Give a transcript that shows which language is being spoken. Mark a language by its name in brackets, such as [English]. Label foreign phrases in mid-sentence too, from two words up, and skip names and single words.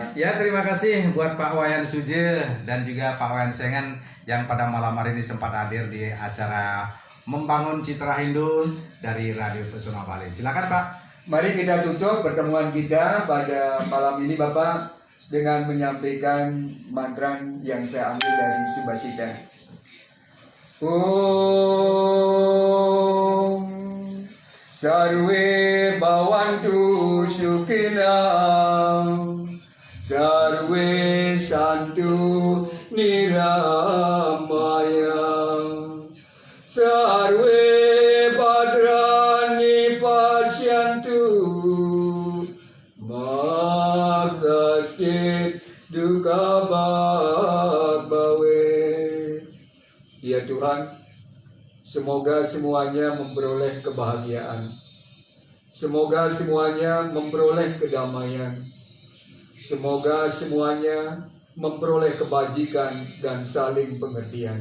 [Indonesian] Ya terima kasih buat Pak Wayan Suje dan juga Pak Wayan Sengen yang pada malam hari ini sempat hadir di acara Membangun Citra Hindu dari Radio Pesona Bali. Silakan Pak. Mari kita tutup pertemuan kita pada malam ini Bapak dengan menyampaikan mantra yang saya ambil dari Subhasita. [Sanskrit] ॐ सर्वे भवन्तु सुखिनः सर्वे सन्तु निरामयाः सर्वे भद्राणि पश्यन्तु माकश्चित् दुःख भवे. [Indonesian] Ya Tuhan, semoga semuanya memperoleh kebahagiaan. Semoga semuanya memperoleh kedamaian. Semoga semuanya memperoleh kebajikan dan saling pengertian.